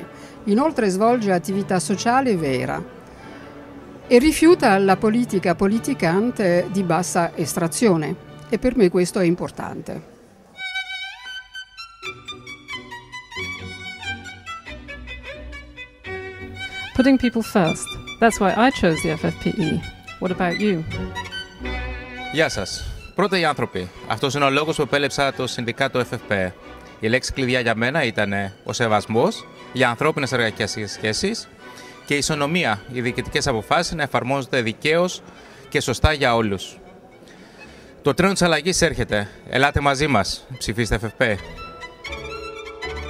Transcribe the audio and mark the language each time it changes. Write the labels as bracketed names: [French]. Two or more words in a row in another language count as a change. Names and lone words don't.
[Italian] Inoltre svolge attività sociale vera e rifiuta la politica politicante di bassa estrazione e per me questo è importante. [English] Putting people first. That's why I chose the FFPE. What about you? [Greek] Γεια σας. Πρώτα οι άνθρωποι. Αυτός είναι ο λόγος που επέλεξα το συνδικάτο FFPE. Η λέξη κλειδιά για μένα ήταν ο σεβασμός για ανθρώπινες εργασιακές σχέσεις και η ισονομία, οι διοικητικές αποφάσεις να εφαρμόζονται δικαίως και σωστά για όλους. Το τρένο της αλλαγής έρχεται. Ελάτε μαζί μας. Ψηφίστε FFPE.